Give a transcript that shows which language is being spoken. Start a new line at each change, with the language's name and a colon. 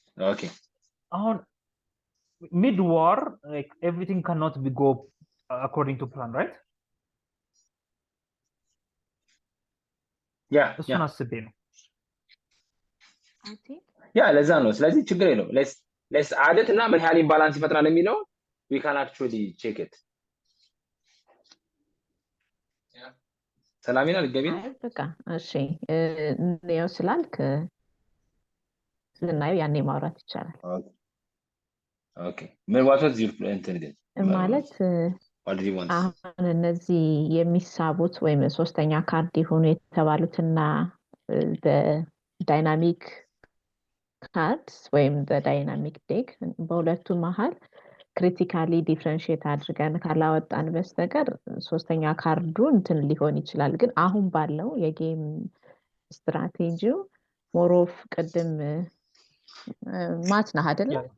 English: okay on mid war like everything cannot be go according to plan right
Amharic: እሱን አስቤ ነው ያ ለዛ ነው ስለዚህ ችግር የለውም let's add it እና ምን ያህል ኢምባላንስ ይፈጥራል የሚለው
English: we can actually check it
Amharic: ሰላሚና ልገቢ በቃ እሺ ነው ስላልክ ልናየው ያኔ ማውራት ይቻላል ኦኬ ምን what was your intent ማለት አሁን እነዚህ የሚሳቡት ወይም ሶስተኛ ካርድ ይሆኑ የተባሉትና ዳይናሚክ ካርድስ ወይም ዳይናሚክ ዴክ በሁለቱ መሃል ክሪቲካሊ ዲፈረንሺየት አድርገን ካላወጣን በስተቀር ሶስተኛ ካርዱ እንትን ሊሆን ይችላል ግን አሁን ባለው የጌም ስትራቴጂው ሞሮፍ ቅድም ማት ነው አይደል